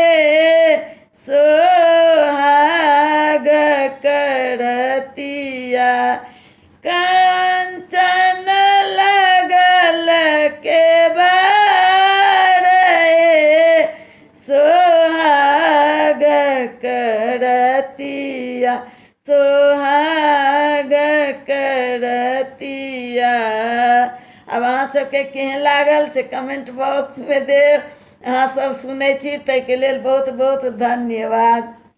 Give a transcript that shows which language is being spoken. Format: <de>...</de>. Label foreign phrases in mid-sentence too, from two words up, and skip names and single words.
<bho>सोहाग करतिया कंचन लगल के बाड़े सोहाग करतिया सोहाग करतिया।</bho> <mai>अब अहाँ सबके केहन लागल से कमेंट बॉक्स में देव। अहाँ सब सुनै छी ताहिके लेल बहुत बहुत धन्यवाद।</mai>